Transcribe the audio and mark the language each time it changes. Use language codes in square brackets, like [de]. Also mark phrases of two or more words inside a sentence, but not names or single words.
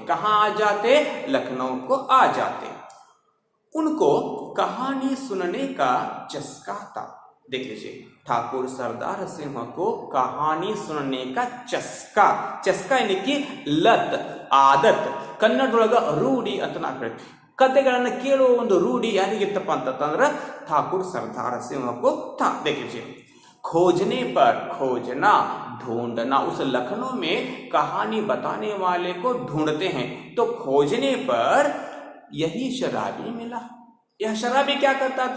[hi] कहाँ आ जाते? लखनऊ को आ जाते। उनको कहानी सुनने का चस्का था। देख लीजिए, ठाकुर सरदार सिंह को कहानी सुनने का चस्का यानी कि लत, आदत, [kn] ಕನ್ನಡದೊಳಗ ರೂಢಿ ಅಂತ ನಾವು ಹೇಳ್ತೀವಿ। ಕಥೆಗಳನ್ನು ಕೇಳುವ ಒಂದು ರೂಢಿ ಯಾರಿಗಿತ್ತಪ್ಪ ಅಂತಂದ್ರೆ [hi] ठाकुर सरदार सिंह को था। देख लीजिए, खोजने पर, खोजना, ढूंढना, उस लखनऊ में कहानी बताने वाले को ढूंढते हैं, तो खोजने पर यही शराबी मिला। यह शराबी क्या करता था?